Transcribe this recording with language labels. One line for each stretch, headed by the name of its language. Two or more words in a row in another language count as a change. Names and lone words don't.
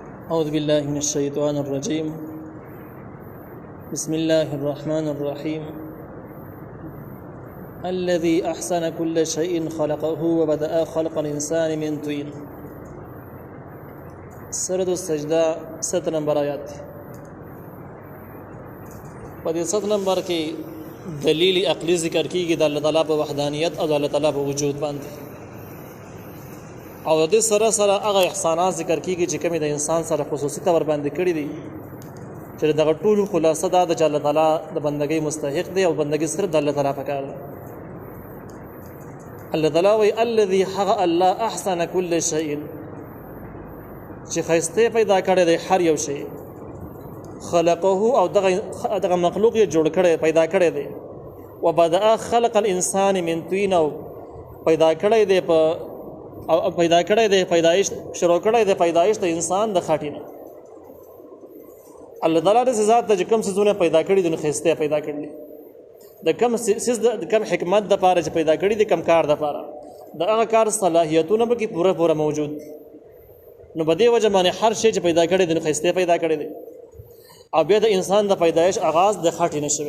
Arabic: أعوذ بالله من الشيطان الرجيم بسم الله الرحمن الرحيم الذي أحسن كل شيء خلقه وبدأ خلق الإنسان من طين.
Pashto: سورة السجدہ 7 نمبر آیات. په دې 7 نمبر کې دلیل عقلی ذکر کیږي د الله تعالی په وحدانیت او د الله تعالی په وجود باندې، او د سره سره هغه احسانات ذکر کیږي چې کومې د انسان سره خصوصي تور باندې کړی دي، چې دغه ټولو خلاصه دا د الله تعالی د بندګۍ مستحق دی او بندګۍ صرف د الله تعالی پکار ده.
Arabic: الله تعالی وی الذي حق الله احسن كل شيء،
Pashto: چې خیسته پیدا کړی دی هر یو شی، خلقه او دغه مخلوق یې جوړ کړی پیدا کړی دی،
Arabic: وبدأ خلق الانسان من طين،
Pashto: او پیدا کړی دی په او پیدا کړی دی پیدایش شروع کړی دی پیدایش د انسان د خاټې نه. الله تعالی د ذات ته کوم څه پیدا کړی دي خیسته پیدا کړی، د کم سیس د کم حکمت د پاره چې پیدا کړی دي، کم کار د پاره د هغه کار صلاحیتونه به کې پوره موجود، نو په دې وجه باندې هر شی چې پیدا کړی دي خیسته پیدا کړی دي، او بیا د انسان د پیدایش آغاز د خاټې نه شوی.